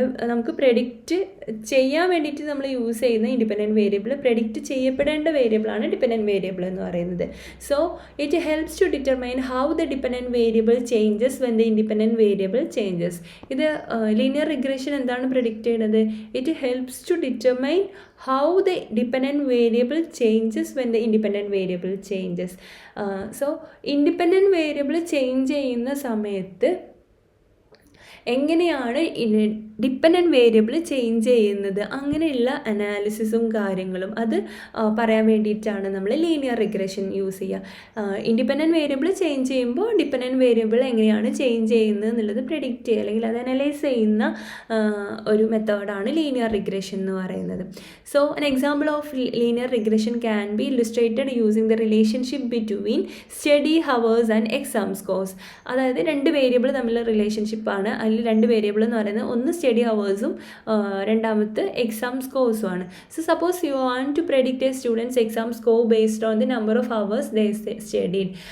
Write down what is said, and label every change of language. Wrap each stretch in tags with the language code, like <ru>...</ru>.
<ml>നമുക്ക് പ്രെഡിക്റ്റ് ചെയ്യാൻ വേണ്ടിയിട്ട് നമ്മൾ യൂസ് ചെയ്യുന്ന ഇൻഡിപെൻഡൻറ്റ് വേരിയബിൾ, പ്രെഡിക്റ്റ് ചെയ്യപ്പെടേണ്ട വേരിയബിളാണ് ഡിപെൻഡൻറ്റ് വേരിയബിൾ എന്ന് പറയുന്നത്.</ml> <en>So it helps to determine how the dependent variable changes when the independent variable changes.</en> <ml>ഇത് ലീനിയർ റിഗ്രഷൻ എന്താണ് പ്രെഡിക്റ്റ് ചെയ്യുന്നത്?</ml> <en>It helps to determine how the dependent variable changes when the independent variable changes.</en> <ml>So independent variable change ചെയ്യുന്ന സമയത്ത് എങ്ങനെയാണ് dependent variable change ചെയ്യുന്നത്, അങ്ങനെയുള്ള അനാലിസിസും കാര്യങ്ങളും അത് പറയാൻ വേണ്ടിയിട്ടാണ് നമ്മൾ ലീനിയർ റിഗ്രഷൻ യൂസ് ചെയ്യുക. ഇൻഡിപെൻഡൻറ്റ് വേരിയബിൾ ചേഞ്ച് ചെയ്യുമ്പോൾ ഡിപ്പെൻഡൻറ്റ് വേരിയബിൾ എങ്ങനെയാണ് ചേഞ്ച് ചെയ്യുന്നത് എന്നുള്ളത് പ്രെഡിക്റ്റ് ചെയ്യുക അല്ലെങ്കിൽ അത് അനലൈസ് ചെയ്യുന്ന ഒരു മെത്തേഡാണ് ലീനിയർ റിഗ്രഷൻ എന്ന് പറയുന്നത്.</ml> <en>So an example of linear regression can be illustrated using the relationship between study hours and exam scores.</en> <ml>അതായത് രണ്ട് വേരിയബിൾ തമ്മിലുള്ള റിലേഷൻഷിപ്പാണ്. അതിൽ രണ്ട് വേരിയബിൾ എന്ന് പറയുന്നത് ഒന്ന് സ്റ്റഡി ഹവേഴ്സും രണ്ടാമത്തെ exam സ്കോഴ്സുമാണ്.</ml> <en>So suppose you want to predict a student's exam score based on the number of hours they studied.</en>